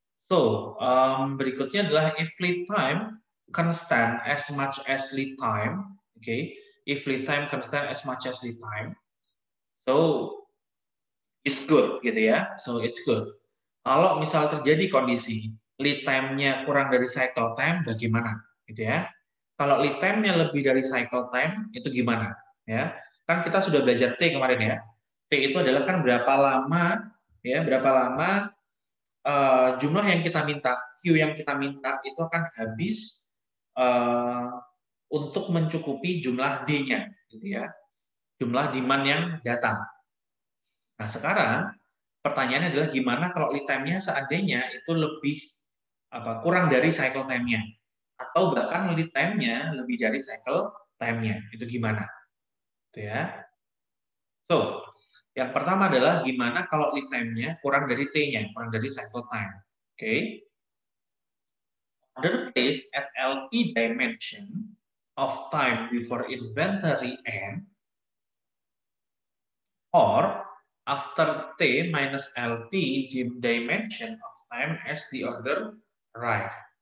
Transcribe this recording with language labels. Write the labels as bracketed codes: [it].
[en] So, [id] berikutnya adalah [en] if lead time constant as much as lead time, okay? If lead time constant as much as lead time, so it's good, [id] gitu ya. [en] So it's good. [id] Kalau misal terjadi kondisi lead time-nya kurang dari cycle time, bagaimana, gitu ya? Kalau lead time-nya lebih dari cycle time, itu gimana? Ya, kan kita sudah belajar T kemarin ya. T itu adalah kan berapa lama, ya, berapa lama jumlah yang kita minta, Q yang kita minta itu akan habis untuk mencukupi jumlah D-nya, gitu ya, jumlah demand yang datang. Nah, sekarang pertanyaannya adalah gimana kalau lead time-nya seandainya itu lebih kurang dari cycle time-nya, atau bahkan lead time-nya lebih dari cycle time-nya, itu gimana? Gitu ya. So, yang pertama adalah gimana kalau lead time-nya kurang dari T-nya, kurang dari cycle time. Oke. Okay. [en] Order placed at LT dimension of time before inventory end or after T minus LT dimension of time as the order arrive.